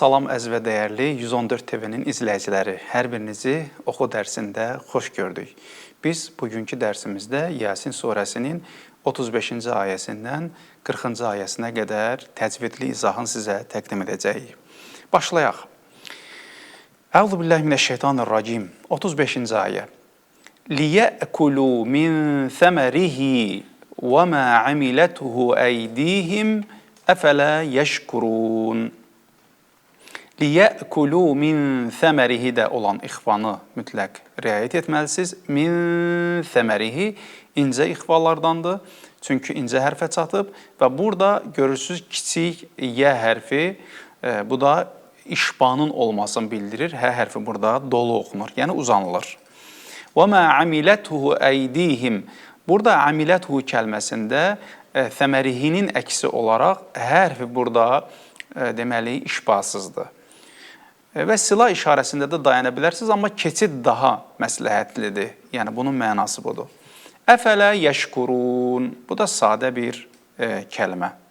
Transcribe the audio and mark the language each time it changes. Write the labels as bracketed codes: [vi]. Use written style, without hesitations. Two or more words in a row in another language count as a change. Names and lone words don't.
[az] Salam əziz və dəyərli 114 TV-nin izləyiciləri. Hər birinizi oxu dərsində xoş gördük. Biz bugünkü dərsimizdə Yasin surəsinin 35-ci ayəsindən 40-cı ayəsinə qədər təcvidli izahını sizə təqdim edəcəyik. Başlayaq. [ar] أعوذ بالله من الشيطان الرجيم. [az] 35-ci ayə. [ar] لِيَأْكُلُوا مِنْ ثَمَرِهِ وَمَا عَمِلَتْهُ أَيْدِيهِمْ أَفَلَا يَشْكُرُونَ لِيَأْكُلُوا مِنْ ثَمَرِهِ [az] də olan ixfanı mütləq riayət etməlisiniz. [ar] من ثمره [az] incə ixfalardandır. Çünki incə hərfə çatıb və burada görürsünüz kiçik yə hərfi, bu da işbanın olmasını bildirir. Hə hərfi burada dolu oxunur, yəni uzanılır. [ar] وَمَا عَمِلَتْهُ أَيْدِيهِمْ [az] Burada amiləthu kəlməsində thəmərihinin əksi olaraq hərfi burada deməli işbasızdır. Və sila işarəsində də dayana bilərsiniz, amma keçid daha məsləhətlidir. Yəni bunun mənası budur. [ar] أفلا يشكرون. [az] Bu da sadə bir kəlmə.